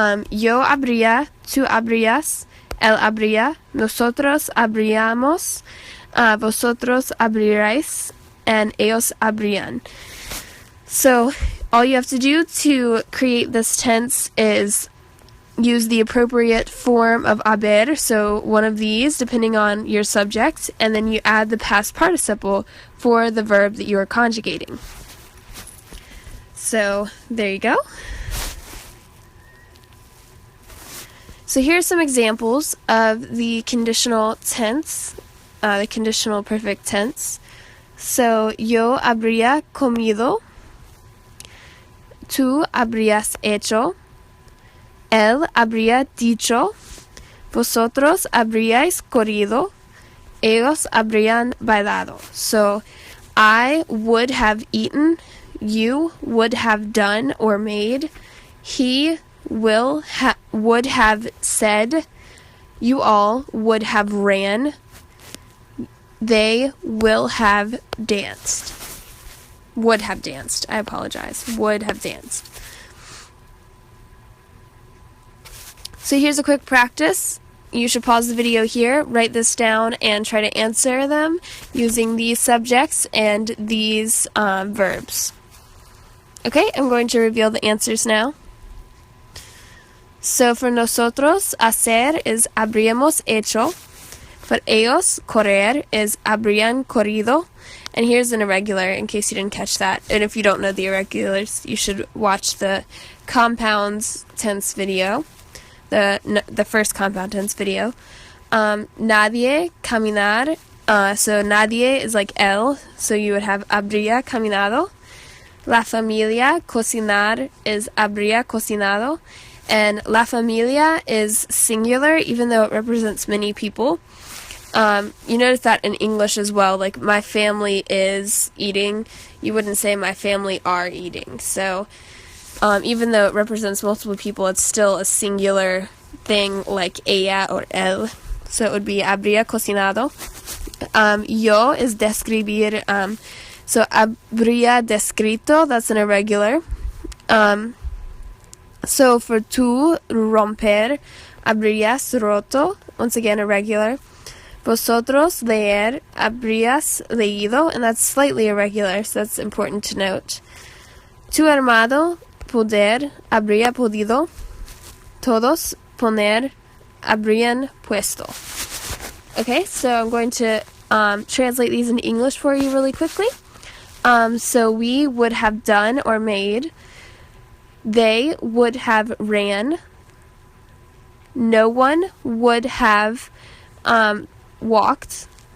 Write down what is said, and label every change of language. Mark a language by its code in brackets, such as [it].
[es] Yo habría, tú habrías, él habría, nosotros habríamos, vosotros abriríais, and ellos habrían. [en] So all you have to do to create this tense is use the appropriate form of haber, so one of these depending on your subject, and then you add the past participle for the verb that you are conjugating. So there you go. So here's some examples of the conditional tense, the conditional perfect tense. [es] So yo habría comido, tú habrías hecho, él habría dicho, vosotros habríais corrido, ellos habrían bailado. [en] So I would have eaten, you would have done or made, he would have said, you all would have ran, they will have danced. Would have danced, I apologize. Would have danced. So here's a quick practice. You should pause the video here, write this down, and try to answer them using these subjects and these verbs. Okay, I'm going to reveal the answers now. [es] So for nosotros, hacer is habríamos hecho. For ellos, correr is habrían corrido. [en] And here's an irregular in case you didn't catch that. And if you don't know the irregulars, you should watch the compounds tense video. The first compound tense video. Nadie, caminar. So nadie is like él, so you would have [es] habría caminado. La familia, cocinar, is habría cocinado. [en] And la familia is singular, even though it represents many people. You notice that in English as well, like my family is eating, you wouldn't say my family are eating. So even though it represents multiple people, it's still a singular thing like ella or él. So it would be [es] habría cocinado. [en] Yo is describir. So [es] habría descrito, [en] that's an irregular. So for tú, romper, [es] habrías roto, [en] once again irregular. Vosotros, leer, [es] habrías leído, [en] and that's slightly irregular, so that's important to note. [es] Tú armado, poder, habría podido. Todos, poner, habrían puesto. [en] Okay, so I'm going to translate these into English for you really quickly. So we would have done or made. They would have ran. No one would have walked.